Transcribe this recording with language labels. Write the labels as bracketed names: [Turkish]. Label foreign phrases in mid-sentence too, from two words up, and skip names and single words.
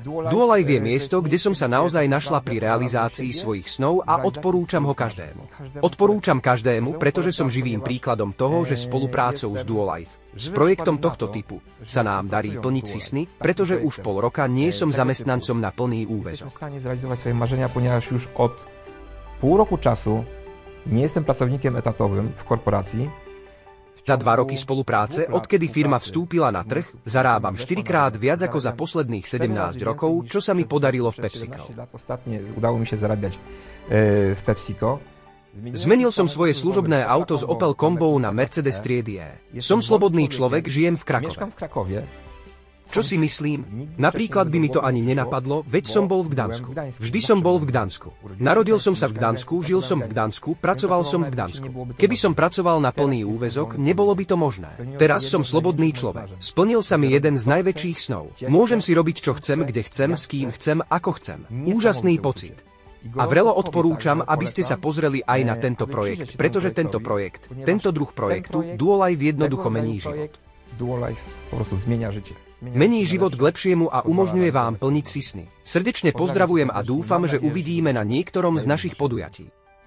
[Slovak] Duolife je miesto, kde som sa naozaj našla pri realizácii svojich snov a odporúčam ho každému. Odporúčam každému, pretože som živým príkladom toho, že spoluprácou s Duolife, s projektom tohto typu, sa nám darí plniť si sny, pretože už pol roka nie som zamestnancom na plný úväzok. Som v stane zrealizovať svoje marzenia, [Polish] ponieważ już od pół roku czasu nie jestem pracownikiem etatowym w korporacji. [Slovak] Za 2 roky spolupráce, odkedy firma vstúpila na trh, zarábam 4-krát viac ako za posledných 17 rokov, čo sa mi podarilo v PepsiCo. [Polish] Udało mi się zarabiać w PepsiCo. [Slovak] Zmenil som svoje služobné auto z Opel Combo na Mercedes triedy E. Som slobodný človek, žijem v Krakove. Čo si myslím? Napríklad by mi to ani nenapadlo, veď som bol v Gdansku. Vždy som bol v Gdansku. Narodil som sa v Gdansku, žil som v Gdansku, pracoval som v Gdansku. Keby som pracoval na plný úväzok, nebolo by to možné. Teraz som slobodný človek. Splnil sa mi jeden z najväčších snov. Môžem si robiť, čo chcem, kde chcem, s kým chcem, ako chcem. Úžasný pocit. A vrelo odporúčam, aby ste sa pozreli aj na tento projekt, pretože tento projekt, tento druh projektu, Duolife jednoducho mení život. [Polish] Duolife po prostu zmienia życie. [Slovak] Mení život k lepšiemu a umožňuje vám plniť si sny. Srdečne pozdravujem a dúfam, že uvidíme na niektorom z našich podujatí.